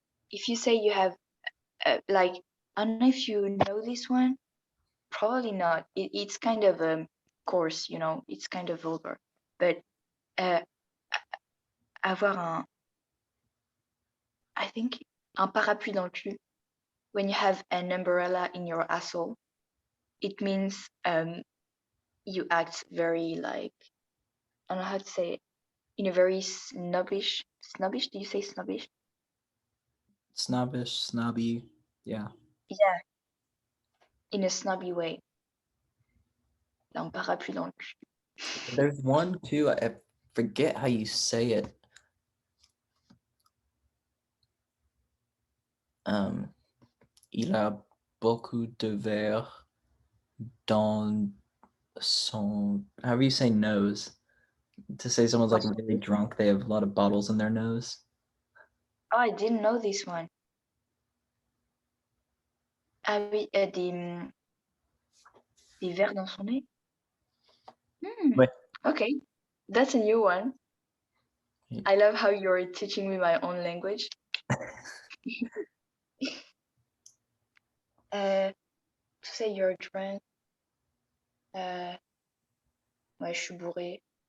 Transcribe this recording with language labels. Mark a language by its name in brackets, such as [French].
[English] If you say you have, like, I don't know if you know this one. Probably not. It's kind of coarse, you know. It's kind of vulgar. [French] But avoir [English] I think [French] un parapluie dans le cul. [English] When you have an umbrella in your asshole, it means you act very like, I don't know how to say it, in a very snobbish. Snobbish? Do you say snobbish? Snobbish, snobby. Yeah. Yeah. In a snobby way. [French] Un parapluie dans le cul. [English] There's one too. I forget how you say it. [French] Il a beaucoup de verre dans son. [English] However you say nose. To say someone's like really drunk, they have a lot of bottles in their nose. Oh, I didn't know this one. [French] Ah oui, des vers dans son nez. Ouais. [English] Okay, that's a new one. Yeah. I love how you're teaching me my own language. To say you're drunk. [French] Ouais, je suis bourré.